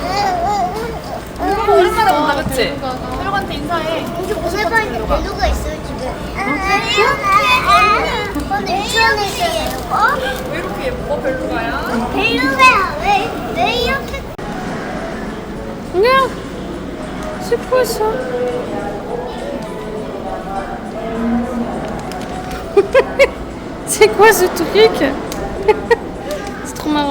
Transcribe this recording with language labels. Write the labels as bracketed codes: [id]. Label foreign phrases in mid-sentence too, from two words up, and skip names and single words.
[ko] 오랜만에 본다, 그치? 혈관한테 인사해. 공주 보고 싶었는데 할머니가 벨루가 있어요 지금. 유치원에 있어요. 왜 이렇게 예뻐, 벨루가야? 벨루가 왜 이렇게? [fr] Regarde, c'est quoi ça? C'est quoi ce truc? C'est trop marrant.